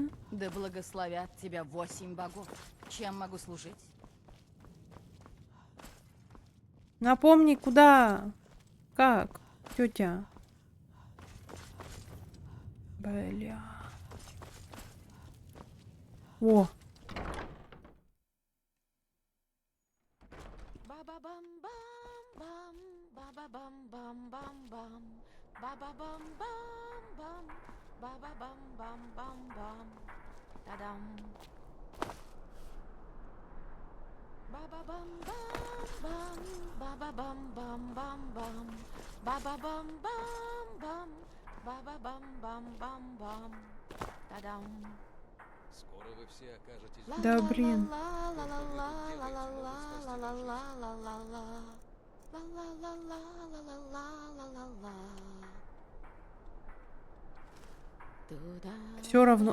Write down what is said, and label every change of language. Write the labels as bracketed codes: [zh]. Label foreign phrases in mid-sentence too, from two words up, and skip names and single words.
[ru] Да благословят тебя 8 богов. Чем могу служить? Напомни, куда? Как? Тетя. Бля. О. Ба-ба-бам-бам-бам, ба-ба-бам-бам-бам-бам, ба-ба-бам-бам-бам, ба-ба-бам-бам-бам-бам, та-дам. Ба-ба-бам-бам-бам, ба-ба-бам-бам-бам-бам, ба-ба-бам-бам-бам, ба-ба-бам-бам-бам-бам, та-дам. Скоро вы все окажетесь... Да, блин. Все равно.